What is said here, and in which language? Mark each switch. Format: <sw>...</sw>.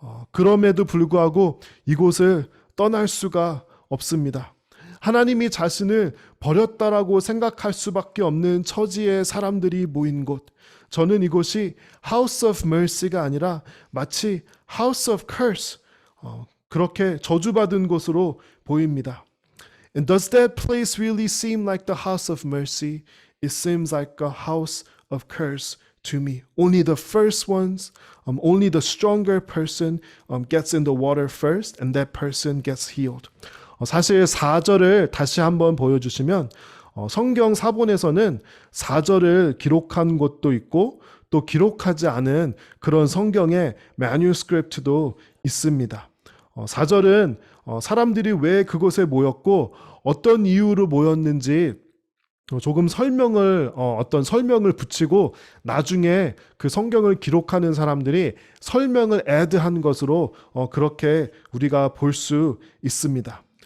<ko>그럼에도 불구하고 이곳을 떠날 수가 없습니다. 하나님이 자신을 버렸다라고 생각할 수밖에 없는 처지의 사람들이 모인 곳. 저는 이곳이</ko> <en>House of Mercy</en> <ko>가 아니라 마치</ko> <en>House of Curse,</en> <ko>그렇게 저주받은 곳으로 보입니다.</ko> <en>And does that place really seem like the house of mercy? It seems like a house of curse to me. Only the first ones, only the stronger person gets in the water first, and that person gets healed.</en> <ko>사실 4절을 다시 한번 보여주시면 성경 사본에서는 4절을 기록한 곳도 있고 또 기록하지 않은 그런 성경의 매뉴스크립트도 있습니다. 4절은 사람들이 왜 그곳에 모였고 어떤 이유로 모였는지 조금 어떤 설명을 붙이고 나중에 그 성경을 기록하는 사람들이 설명을 애드한 것으로 그렇게 우리가 볼 수 있습니다.</ko>